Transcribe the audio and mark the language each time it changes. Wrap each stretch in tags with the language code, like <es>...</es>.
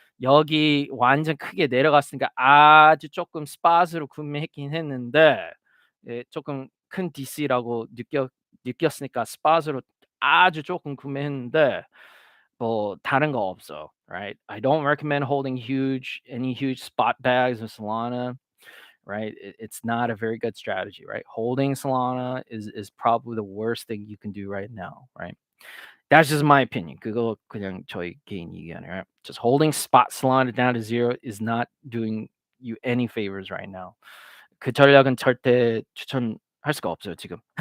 <ko>여기 완전 크게 내려갔으니까 아주 조금 스팟으로 구매했긴 했는데 조금 큰 DC라고 느꼈으니까 스팟으로 아주 조금 구매했는데 뭐 다른 거 없어, right?</ko> <en>I don't recommend holding any huge spot bags of Solana, right? It's not a very good strategy, right? Holding Solana is probably the worst thing you can do right now, right? That's just my opinion.</en> <ko>그거 그냥 저희 개인 의견이에요.</ko> <en>Right? Just holding spot Solana down to zero is not doing you any favors right now.</en> <ko>그 전략은 절대 추천할 수가 없어요, 지금.</ko>